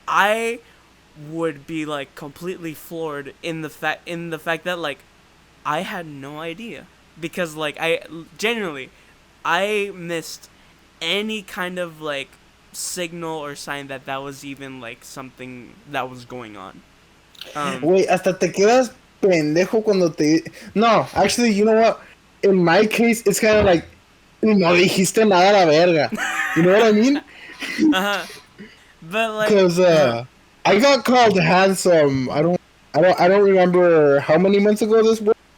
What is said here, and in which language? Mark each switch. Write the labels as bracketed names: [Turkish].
[English] I would be like completely floored in the fact that like I had no idea because like I genuinely I missed any kind of like signal or sign that that was even like something that was going on. Um [Spanish] Wait, hasta te quedas pendejo cuando te. [English] No, actually, you know what? In my case, it's kind of like, [Spanish] no dijiste nada a la verga. [English] You know what I mean? uh-huh. But like Because I got called handsome. I don't remember how many months ago this was.